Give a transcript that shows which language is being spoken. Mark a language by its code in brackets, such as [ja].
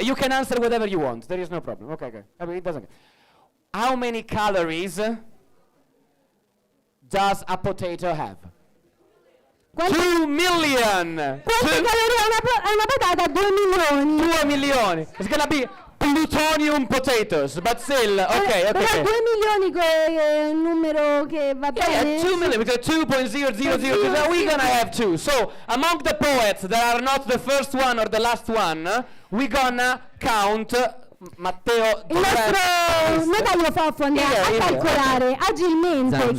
[en] You can answer whatever you want. There is no problem. Okay. I mean, it doesn't. How many calories does a potato have? 2 million. [it] Quante calorie ha una patata? 2 milioni. 2 milioni. [en] It's gonna be plutonium potatoes, but still, okay. [it] Però 2 milioni è un numero che va bene. [en] Yeah, 2 million, because 2.000, we're gonna have 2. So, among the poets that are not the first one or the last one, we're gonna count Matteo. [it] Il nostro notaio Foffo andrà a calcolare agilmente.